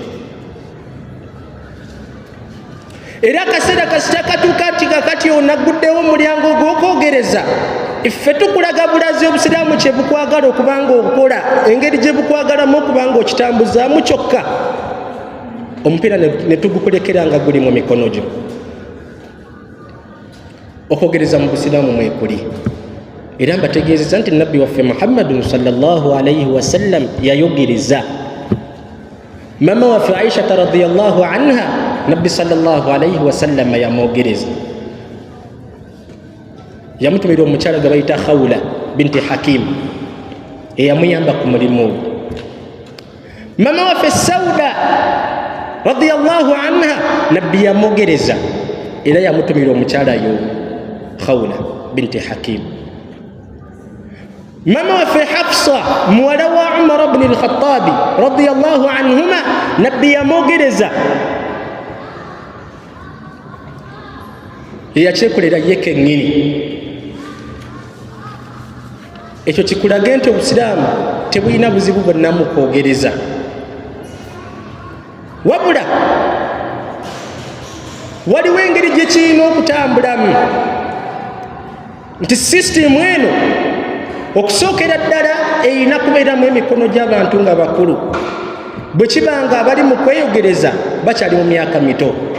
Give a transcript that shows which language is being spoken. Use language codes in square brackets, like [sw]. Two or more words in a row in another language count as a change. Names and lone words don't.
[lg] Era akaseera kasita katuuka nti kakati onaguddewo omulyango ogw'okwogereza, iffe tukulaga bulazi Obusiraamu kye bukwagala okubanga okola, engeri gye bukwagalamu okubanga okitambuzaamu kyokka, omupiira ne tugukulekera nga guli mu mikono gyo. Okwogereza mu Busiraamu mwekuli. Era mbategeezeza nti nabbi waffe Muhammadun [ar] صلى الله عليه وسلم [lg] yayogereza. Mama waffe Aisha [ar] رضي الله عنها, [lg] nabbi [ar] صلى الله عليه وسلم [lg] yamwogereza. Yamutumira omukyala gwe bayita Khawla binti Hakim eyamuyamba ku mulimu ogwo. Mama waffe Sauda [ar] رضي الله عنها, [lg] nabbi yamwogereza era yamutumira omukyala yo Khawla binti Hakim. Mama waffe Hafsa muwala wa Umar ibn al-Khattab [ar] رضي الله عنهما, [lg] nabbi yamwogereza eyakyekolera ye kennyini. Ekyo kikulaga nti Obusiraamu tebulina buzibu bwonna mu kwogereza, wabula waliwo engeri gye kirina okutambulamu nti sisitimu eno okusookera ddala erina kubeeramu emikono gy'abantu nga bakulu bwe kibanga abali mu kweyogereza bakyali mu myaka mito.